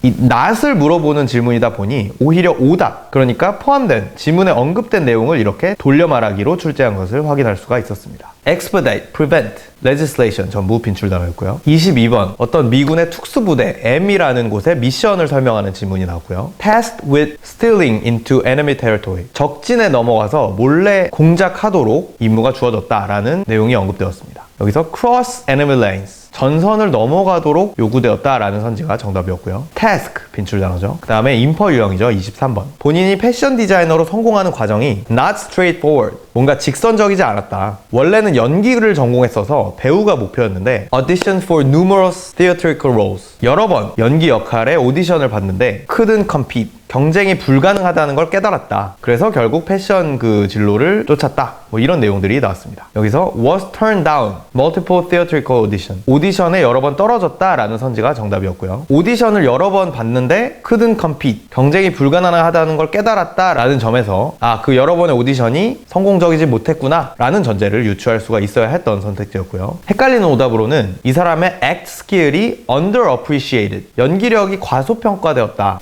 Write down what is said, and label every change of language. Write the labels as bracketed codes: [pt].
[ko] 이 not을 물어보는 질문이다 보니 오히려 오답, 그러니까 포함된 지문에 언급된 내용을 이렇게 돌려 말하기로 출제한 것을 확인할 수가 있었습니다. [en] expedite, prevent, legislation [ko] 전부 빈출 단어였고요. 22번 어떤 미군의 특수부대 M이라는 곳의 미션을 설명하는 질문이 나왔고요. [en] tasked with stealing into enemy territory. [ko] 적진에 넘어가서 몰래 공작하도록 임무가 주어졌다라는 내용이 언급되었습니다. 여기서 [en] cross enemy lines. [ko] 전선을 넘어가도록 요구되었다라는 선지가 정답이었고요. task, 빈출 단어죠. 그 다음에 인퍼 유형이죠. 23번. 본인이 패션 디자이너로 성공하는 과정이 [en] not straightforward, [ko] 뭔가 직선적이지 않았다. 원래는 연기를 전공했어서 배우가 목표였는데 [en] audition for numerous theatrical roles. [ko] 여러 번 연기 역할에 오디션을 봤는데 [en] couldn't compete, [ko] 경쟁이 불가능하다는 걸 깨달았다. 그래서 결국 패션 그 진로를 쫓았다. 뭐 이런 내용들이 나왔습니다. 여기서 [en] was turned down, multiple theatrical audition. [ko] 오디션에 여러 번 떨어졌다라는 선지가 정답이었고요. 오디션을 여러 번 봤는데 [en] couldn't compete, [ko] 경쟁이 불가능하다는 걸 깨달았다라는 점에서 그 여러 번의 오디션이 성공적이지 못했구나 라는 전제를 유추할 수가 있어야 했던 선택지였고요. 헷갈리는 오답으로는 이 사람의 act skill이 underappreciated, 연기력이 과소평가되었다.